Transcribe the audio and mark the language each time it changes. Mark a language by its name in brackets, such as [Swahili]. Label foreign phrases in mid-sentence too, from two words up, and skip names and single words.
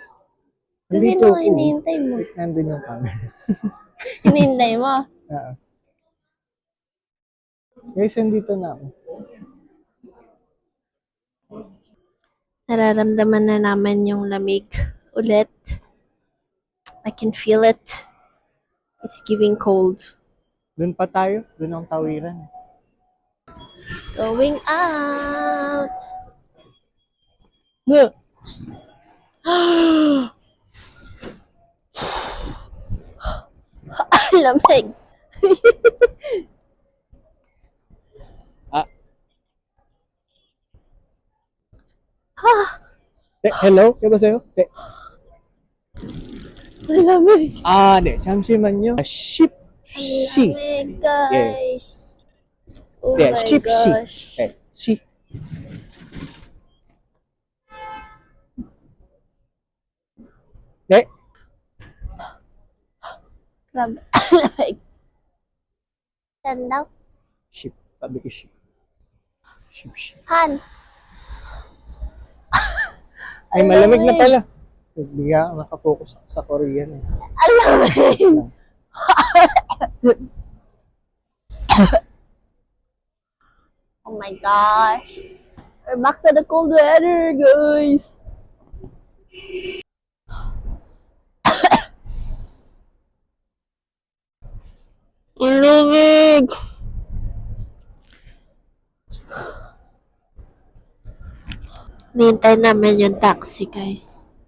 [Filipino] So, sino ang hinihintay mo? Wait, nandun yung cameras. Hinihintay mo? Oo. Guys, nandito na ako. Nararamdaman na naman yung lamig ulit. [English] I can feel it. It's giving cold. [Filipino] Doon pa tayo. Doon ang tawiran. [English] Going out. [Filipino] Lamig. [Korean] Hello? 여보세요? 네. [Filipino] Lamig. [Korean] 네. 잠시만요. 십시. [Filipino] Lamig, guys. [English] Oh [Korean] 네, [English] my [Korean] 십시. [English] gosh. [Korean] 네, 시. 네. [Filipino] Grabe. Lamig. Saan daw? [Korean] 십. [Filipino] Sabi ko [Korean] 십. 십시. Han. [Filipino] Ay, malamig na pala. Bigla ako nakafocus ako sa Korean. Alamig. [English] Oh my gosh. We're back to the cold weather, guys. [Filipino] Ang lamig. Nihintay namin yung taxi, guys.